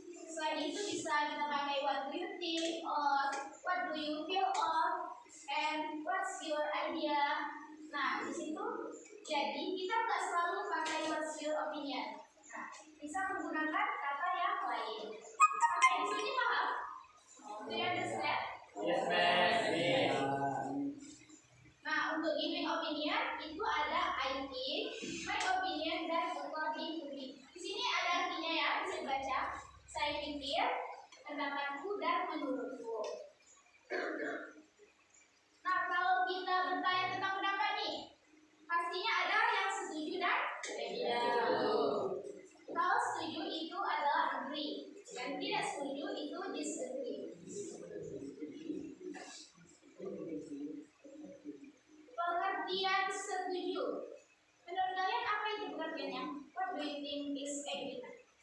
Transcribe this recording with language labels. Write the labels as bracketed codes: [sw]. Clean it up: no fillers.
[id] Selain itu bisa kita pakai [en] what do you think or what do you feel or and what's your idea. [id] Nah, di situ jadi kita nggak selalu pakai [en] what's your opinion. [id] Nah, bisa menggunakan kata yang lain. Sampai di sini paham? [en] Do you understand? Yes, ma'am. [id] Nah, untuk giving opinion itu ada [en] I think, my opinion, [id] dan [en] according to me. [id] Di sini ada artinya ya, bisa dibaca. Saya pikir, pendapatku, dan menurutku. Nah, kalau kita bertanya tentang pendapat nih, pastinya ada yang setuju dan tidak. Kalau setuju itu adalah agree, dan tidak setuju itu disagree. Pengertian setuju. Menurut kalian apa itu pengertiannya? [en] What do you think is agreement?